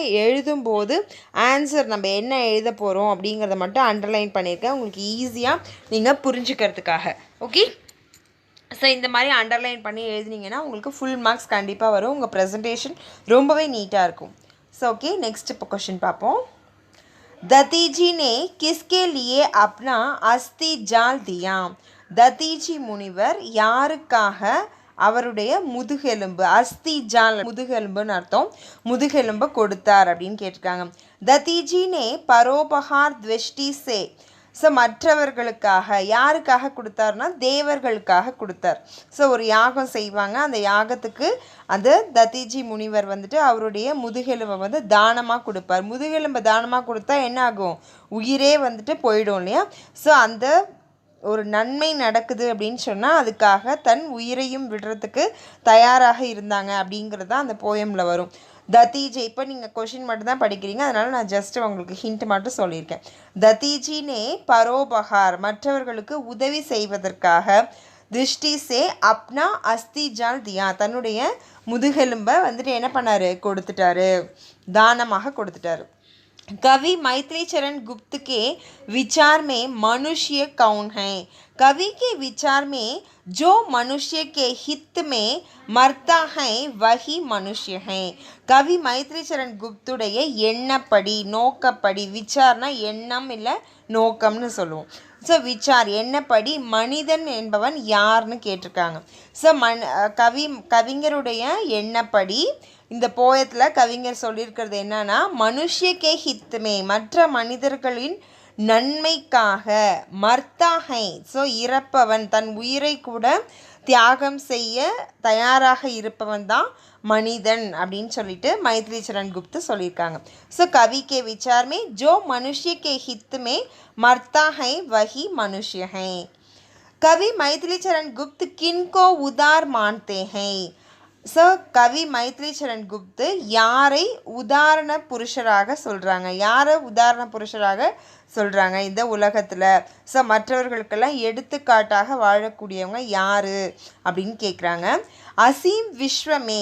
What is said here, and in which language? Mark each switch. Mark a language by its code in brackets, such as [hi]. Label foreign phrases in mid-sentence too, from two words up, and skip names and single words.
[ta] எழுதும்போது ஆன்சர் நம்ம என்ன எழுத போகிறோம் அப்படிங்கிறத மட்டும் அண்டர்லைன் பண்ணியிருக்கேன், உங்களுக்கு ஈஸியாக நீங்கள் புரிஞ்சுக்கிறதுக்காக. ஓகே. ஸோ இந்த மாதிரி அண்டர்லைன் பண்ணி எழுதினீங்கன்னா உங்களுக்கு [en] full marks [ta] கண்டிப்பாக வரும். உங்கள் ப்ரெசன்டேஷன் ரொம்பவே நீட்டாக இருக்கும். [en] so okay, next [ta] இப்போ கொஷின் பார்ப்போம். [hi] दतीजी ने किसके लिए अपना अस्थि जाल दिया? [ta] दतीजी முனிவர் யாருக்காக அவருடைய முதுகெலும்பு, [hi] अस्थि जाल [ta] முதுகெலும்புன்னு அர்த்தம், முதுகெலும்பு கொடுத்தார் அப்படின்னு கேட்டிருக்காங்க. [hi] दतीजी ने परोपहार दृष्टि से. [ta] ஸோ மற்றவர்களுக்காக யாருக்காக கொடுத்தாருன்னா தேவர்களுக்காக கொடுத்தார். ஸோ ஒரு யாகம் செய்வாங்க, அந்த யாகத்துக்கு அந்த தத்திஜி முனிவர் வந்துட்டு அவருடைய முதுகெலும்பை வந்து தானமாக கொடுப்பார். முதுகெலும்பை தானமாக கொடுத்தா என்ன ஆகும்? உயிரே வந்துட்டு போயிடும் இல்லையா. ஸோ அந்த ஒரு நன்மை நடக்குது அப்படின்னு சொன்னால் அதுக்காக தன் உயிரையும் விடுறதுக்கு தயாராக இருந்தாங்க அப்படிங்கிறது தான் அந்த போயமில் வரும். दतीजी இப்போ நீங்கள் கொஷின் மட்டும் தான் படிக்கிறீங்க, அதனால் நான் ஜஸ்ட்டு உங்களுக்கு ஹிண்ட் மட்டும் சொல்லியிருக்கேன். [hi] दतीजीने परोपहार [ta] மற்றவர்களுக்கு உதவி செய்வதற்காக [hi] दृष्टि से अपना अस्थि जाल दिया [ta] தன்னுடைய முதுகெலும்பை வந்துட்டு என்ன பண்ணார்? கொடுத்துட்டாரு, தானமாக கொடுத்துட்டாரு. [hi] कवि मैथिली चरण गुप्त के विचार में मनुष्य कौन है? कवि के विचार में जो मनुष्य के हित में मरता है वही मनुष्य है. [ta] कवि मैथिली चरण गुप्तुடைய எண்ணப்படி, நோக்கப்படி, விசார்னா எண்ணம் இல்லை நோக்கம்னு சொல்லுவோம். ஸோ விசார் எண்ணப்படி மனிதன் என்பவன் யாருன்னு கேட்டிருக்காங்க. ஸோ கவிஞருடைய எண்ணப்படி இந்த போயத்தில் கவிஞர் சொல்லியிருக்கிறது என்னன்னா, [hi] मनुष्य के हित में [ta] மற்ற மனிதர்களின் நன்மைக்காக, மர்த்தாகை ஸோ இறப்பவன், தன் உயிரை கூட தியாகம் செய்ய தயாராக இருப்பவன் தான் மனிதன் அப்படின்னு சொல்லிட்டு मैथिली चरण गुप्त சொல்லியிருக்காங்க. [hi] ஸோ कवि के विचार में जो मनुष्य के हित में मरता है वही मनुष्य है. कवि मैथिली चरण गुप्त किनको उदार मानते हैं? [ta] ஸோ கவி மைத்ரி சரண் குப்து யாரை உதாரண புருஷராக சொல்கிறாங்க? யாரை உதாரண புருஷராக சொல்கிறாங்க இந்த உலகத்தில்? ஸோ மற்றவர்களுக்கெல்லாம் எடுத்துக்காட்டாக வாழக்கூடியவங்க யார் அப்படின்னு கேட்குறாங்க. [hi] असीम विश्व में.